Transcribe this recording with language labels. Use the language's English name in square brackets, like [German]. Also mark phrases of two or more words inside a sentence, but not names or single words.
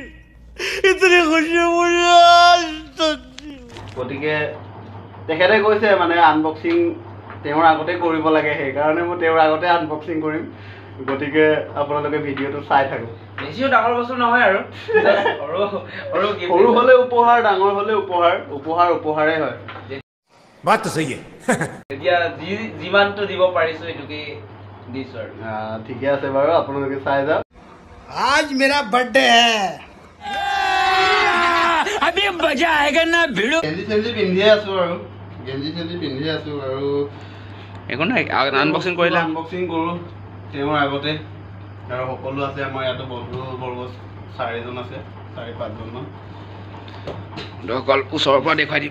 [Assamese] গতিকে তেখেতে কৈছে মানে আনবক্সিং তেওঁৰ আগতে কৰিব লাগে সেইকাৰণে মই তেওঁৰ আগতে আনবক্সিং কৰিম গতিকে আপোনালোকে ভিডিঅ'টো চাই থাকক বেছিও ডাঙৰ বস্তু নহয় আৰু সৰু হলে উপহাৰ ডাঙৰ হলে উপহাৰে হয় [Hindi] बात तो सही है [Assamese] এতিয়া যিমানটো দিব পাৰিছো এটুকি দিছো আৰু ঠিকে আছে বাৰু আপোনালোকে চাই যাওক [Hindi] आज मेरा बर्थडे है अभी मजा आएगा ना भिड़ो [Assamese] গেঞ্জি পিন্ধি আছো আৰু একো নাই আনবক্সিং কৰিলে আনবক্সিং কৰো তেওঁৰ আগতে আৰু সকলো আছে আমাৰ ইয়াতো বন্ধু বৰ্গ 4জন আছে 4-5জন মান অকল ওচৰৰ পৰা দেখুৱাই দিম